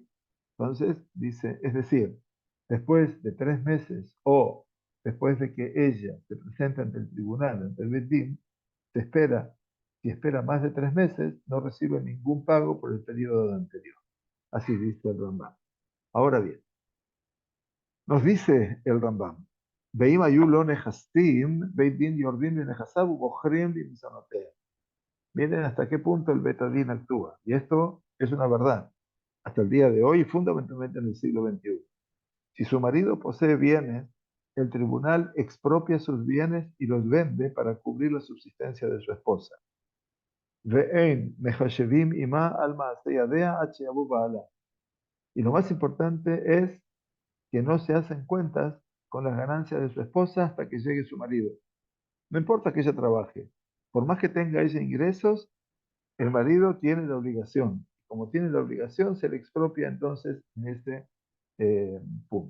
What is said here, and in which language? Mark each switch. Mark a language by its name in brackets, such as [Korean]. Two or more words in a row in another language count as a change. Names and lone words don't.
[Spanish] Entonces, dice, es decir, después de 3 meses o después de que ella se presente ante el tribunal, ante el Bedín, se espera, si espera más de 3 meses, no recibe ningún pago por el periodo anterior. Así dice el Rambam. Ahora bien, nos dice el Rambam, [Hebrew] ואם היו לו נכסים בית דין יורדים לנכסיו ומוכרים במזונותיה. [Spanish] Miren hasta qué punto el Betadín actúa. Y esto es una verdad. Hasta el día de hoy, fundamentalmente en el siglo XXI. Si su marido posee bienes, el tribunal expropia sus bienes y los vende para cubrir la subsistencia de su esposa. [Hebrew] ואין מחשבים עמה על מעשה ידיה עד שיבוא בעלה. [Spanish] Y lo más importante es que no se hacen cuentas con las ganancias de su esposa hasta que llegue su marido. No importa que ella trabaje. Por más que tenga ella ingresos, el marido tiene la obligación. Como tiene la obligación, se le expropia entonces en ese punto.